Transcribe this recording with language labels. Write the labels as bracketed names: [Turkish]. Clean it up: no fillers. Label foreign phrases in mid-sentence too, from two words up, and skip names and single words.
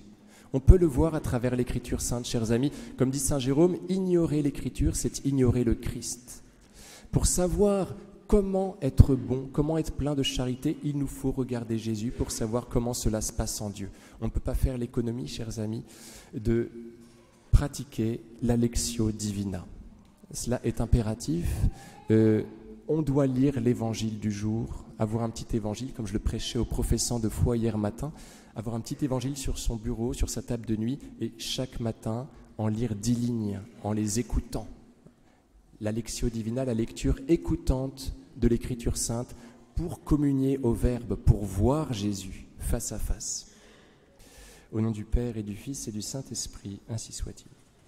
[French] On peut le voir à travers l'Écriture sainte, chers amis. Comme dit saint Jérôme, ignorer l'Écriture, c'est ignorer le Christ. Pour savoir comment être bon, comment être plein de charité, il nous faut regarder Jésus pour savoir comment cela se passe en Dieu. On ne peut pas faire l'économie, chers amis, de pratiquer la [Latin] lectio divina. [French] Cela est impératif. On doit lire l'évangile du jour, avoir un petit évangile, comme je le prêchais aux professants de foi hier matin, avoir un petit évangile sur son bureau, sur sa table de nuit, et chaque matin en lire 10 lignes, en les écoutant. La [Latin] lectio divina, [French] la lecture écoutante de l'Écriture sainte, pour communier au Verbe, pour voir Jésus face à face. Au nom du Père et du Fils et du Saint-Esprit, ainsi soit-il.